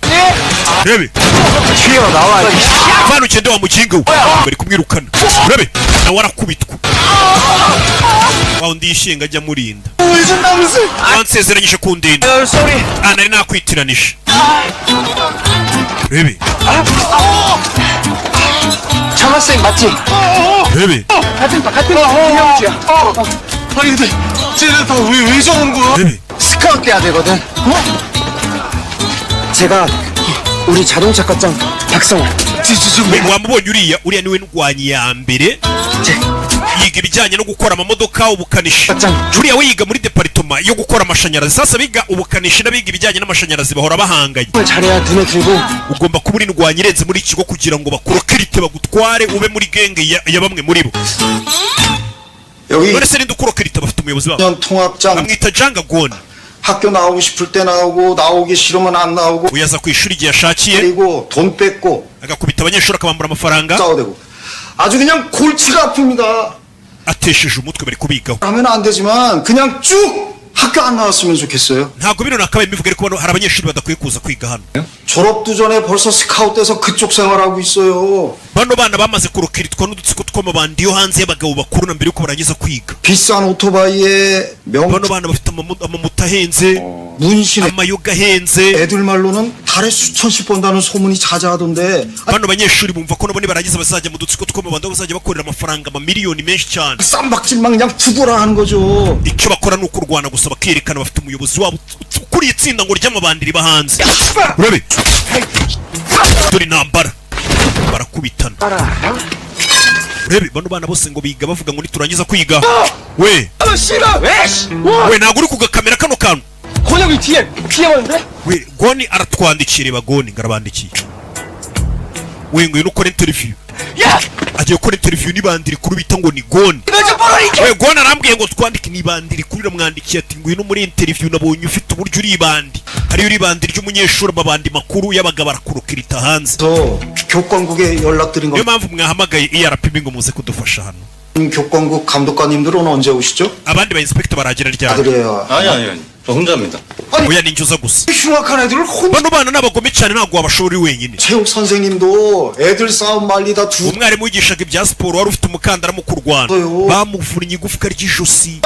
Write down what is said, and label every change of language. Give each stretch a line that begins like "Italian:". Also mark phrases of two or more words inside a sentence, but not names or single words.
Kinyarwanda: rebe mwana ugende wa mukinga we bari kumwirukana. rebe nawe arakubitwa. wa undi yishinga ajya amurinda. wansezeranyije kundinda. nari nakwitiranije. rebe
Korean: 장학생 맞지?
Kinyarwanda: rebe
Korean: 같은 형제야. 아니 근데 쟤네 다 왜 저러는 거야?
Kinyarwanda: rebe
Korean: 스카우트 해야 되거든. 제가 우리 자동차 과장 박성환.
Kinyarwanda: wamubonye uriya niwe ndwanyi ya mbere yiga ibijyanye no gukora amamodoka, ubukanishi. uriya we yiga muri deparitoma yo gukora amashanyarazi. sasa biga ubukanishi n'abiga ibijyanye n'amashanyarazi bahora bahanganye.
Korean: 잘해야 눈에 들고.
Kinyarwanda: ugomba kuba uri ndwanyi irenze muri iki kigo kugira ngo bakurokirite bagutware ube muri genge ya bamwe muri bo.
Korean: 여기
Kinyarwanda: none se ninde ukurokirite? bafite umuyobozi wabo
Korean: 통합장
Kinyarwanda: bamwita janga goni.
Korean: 학교 나오고 싶을 때 나오고 나오기 싫으면 안 나오고
Kinyarwanda: uyaza ku ishuri igihe ashakiye
Korean: 그리고 돈 뺏고
Kinyarwanda: agakubita abanyeshuri akabambura amafaranga.
Korean: 싸우대고 아주 그냥 골치가 아픕니다.
Kinyarwanda: atesheje umutwe bari kubigaho.
Korean: 하면 안 되지만 그냥 쭉 학교 안 나왔으면 좋겠어요.
Kinyarwanda: ntabwo bino nakabaye imivugo ariko hari abanyeshuri badakwiye kuza kwiga hano.
Korean: 졸업도 전에 벌써 스카웃돼서 그쪽 생활하고 있어요.
Kinyarwanda: bano bana bamaze kurokiritwa n'udutsiko tw'amabandi yo hanze y'abagabo bakuru na mbere yuko barangiza kwiga.
Korean: 비싼 오토바이에
Kinyarwanda: bano bana bafite amamoto ahenze,
Korean: 문신에
Kinyarwanda: amayoga ahenze.
Korean: 애들 말로는 달에 수천씩 번다는 소문이 자자하던데
Kinyarwanda: bano banyeshuri bumva ko nabo nibarangiza bazajya mu dutsiko tw'amabandi aho bazajya bakorera amafaranga amamiliyoni menshi cyane.
Korean: 쌈박질만 그냥 죽어라 하는 거죠.
Kinyarwanda: icyo bakora ni ukurwana gusa bakerekana bafite umuyobozi wabo ukuriye itsinda ngo ry'amabandi riba hanze. urabe dore intambara barakubitana. urebe bano bana bose ngo biga bavuga ngo niturangiza kwiga we ntabwo uri kugakamera kano kantu.
Korean: 권혁이 뒤에 왔는데?
Kinyarwanda: we goni aratwandikira bagoni ngarabandikiye. we ngo ukora interview. agiye gukora interview n'ibandi rikuru bita ngo ni goni. we goni arambwiye ngo twandike n'ibandi rikuru, ramwandikiye ati ngwino muri interview nabonye ufite uburyo uri ibandi. hariyo uri ibandi ry'umunyeshuri, amabandi makuru y'abagabo arakurukirita hanze.
Korean: 저 교권국에 연락드린
Kinyarwanda: niyo
Korean: 거
Kinyarwanda: mpamvu mwahamagaye ERPB ngo muze kudufasha hano.
Korean: 교권국 감독관님들은 언제 오시죠?
Kinyarwanda: abandi ba inspector baragera ryari?
Korean: 아들이에요. 아니 저 혼자입니다.
Kinyarwanda: oya ni injuza gusa.
Korean: 흉악한 애들을 혼
Kinyarwanda: bano bana n'abagome cyane ntabwo wabashora uri wenyine.
Korean: 체육 선생님도 애들 싸움 말리다 두
Kinyarwanda: umwarimu wigishaga ibya siporo wari ufite umukandara mu kurwana bamuvunnye igufwa ry'ijosi.